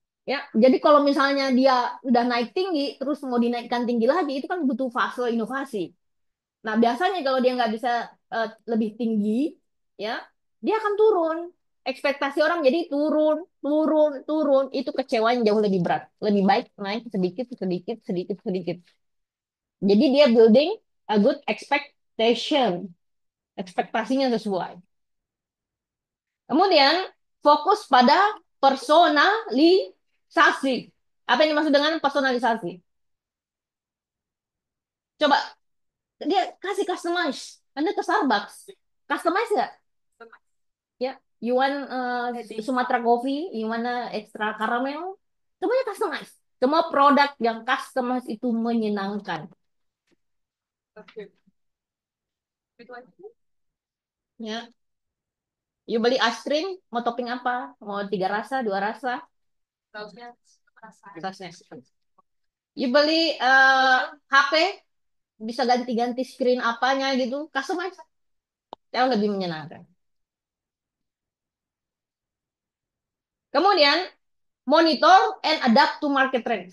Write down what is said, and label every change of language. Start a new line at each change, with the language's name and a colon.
Indonesian: Ya, jadi kalau misalnya dia udah naik tinggi, terus mau dinaikkan tinggi lagi, itu kan butuh fase inovasi. Nah, biasanya kalau dia nggak bisa lebih tinggi, ya, dia akan turun. Ekspektasi orang jadi turun, turun, turun. Itu kecewaan jauh lebih berat. Lebih baik naik sedikit, sedikit, sedikit, sedikit. Jadi dia
English: building a good expectation.
Indonesian: Ekspektasinya sesuai. Kemudian fokus pada personalisasi. Apa yang dimaksud dengan personalisasi? Coba dia kasih customize. Anda ke Starbucks, customize nggak?
English: Ya, you want Sumatra coffee, you want extra caramel, semuanya customize.
Indonesian: Semua produk yang customize itu menyenangkan. Ya, you beli ice cream, mau topping apa? Mau 3 rasa, 2 rasa? Sausnya rasa. Sausnya. You beli HP, bisa ganti-ganti screen apanya gitu, customize. Jauh lebih menyenangkan.
English: Kemudian, monitor and adapt to market trend.